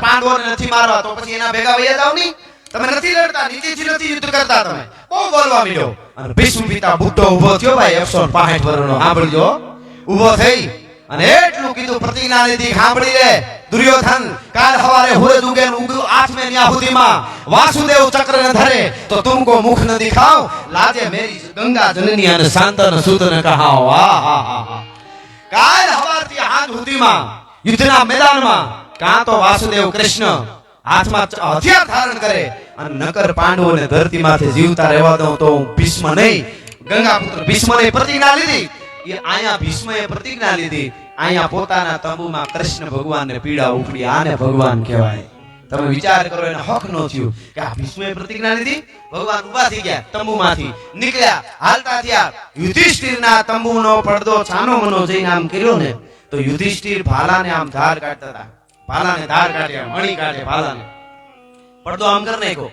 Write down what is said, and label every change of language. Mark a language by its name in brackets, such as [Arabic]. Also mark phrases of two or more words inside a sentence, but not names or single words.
[Gujarati] પાંડવોને નથી મારવા તો પછી એના ભેગા વયા જાવ ની તમે નથી લડતા નીચેથી નથી યુદ્ધ કરતા તમે બહુ બોલવા માંડ્યો અને ભીષ્મ પિતા બુદ્ધો ઊભો થયો ભાઈ 165 વર્ષનો સાંભળજો ઊભો થઈ અને એટલું કીધું પ્રતિજ્ઞા લીધી સાંભળી લે દુર્યોધન કાલ સવારે સૂરજ ઉગે આઠ [Hindi] में न्या हुदीमा वासुदेव चक्र न धरे तो तुमको मुख न दिखाओ लाजे मेरी गंगा जननी [Gujarati] અને [Hindi] शांतन सूतन कहाओ [Gujarati] આહા કાલ સવારથી હાથ હુદીમાં યુદ્ધના મેદાનમાં કાં તો વાસુદેવ કૃષ્ણ હાથમાં હથિયાર ધારણ કરે અને નકર પાંડવોને ધરતીમાંથી જીવતા રહેવા દઉં તો ભીષ્મ નહીં ગંગાપુત્ર ભીષ્મને પ્રતિજ્ઞા લીધી એ આયા ભીષ્મએ પ્રતિજ્ઞા લીધી આયા પોતાના તંબુમાં કૃષ્ણ ભગવાનને પીડા ઉપડી આને ભગવાન કહેવાય તમે વિચાર કરો એને હક નો થયું કે આ ભીષ્મએ પ્રતિજ્ઞા લીધી ભગવાન ઊભા થઈ ગયા તંબુમાંથી નીકળ્યા હાલતા થયા યુધિષ્ઠિરના તંબુનો પડદો છાનો મનો જઈને આમ કર્યો ને તો યુધિષ્ઠિર ભાલાને આમ ધાર કાઢતા હતા ભાલાને ધાર કાઢ્યા મણી કાઢે ભાલાને પડદો આમ કરી નાખ્યો.